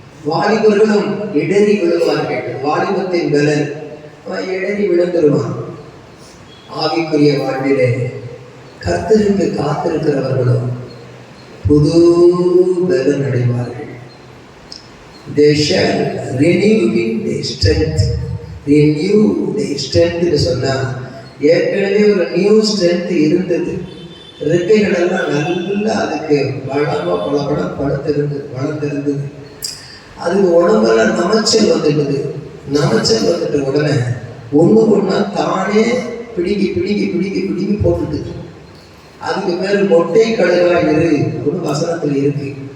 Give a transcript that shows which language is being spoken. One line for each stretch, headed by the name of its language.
Tamil: வாலிபர்களும் இடறி விழுவார்கள். வாலிபத்தின் பலன் இடறி விழுந்துருவான். ஆவிக்குரிய வாழ்விலே கர்த்தருக்கு காத்திருக்கிறவர்களும் புது பலன் அடைவார்கள்.
English: They shall renew their strength.
Tamil: Renew their strength சொன்னா ஏற்கனவே ஒரு நியூ ஸ்ட்ரென்த் இருந்தது. இறக்கைகள் எல்லாம் நல்லா அதுக்கு வளமா பலப்படம் வளர்ந்திருந்தது. அதுக்கு உடம்பெல்லாம் நமைச்சல் வந்துடுது. நமைச்சல் வந்துட்ட உடனே ஒண்ணா தானே பிடிக்கி போட்டுட்டு அதுக்கு பேர் மொட்டை கழுகா இரு அப்படின்னு வசனத்தில் இருக்கு.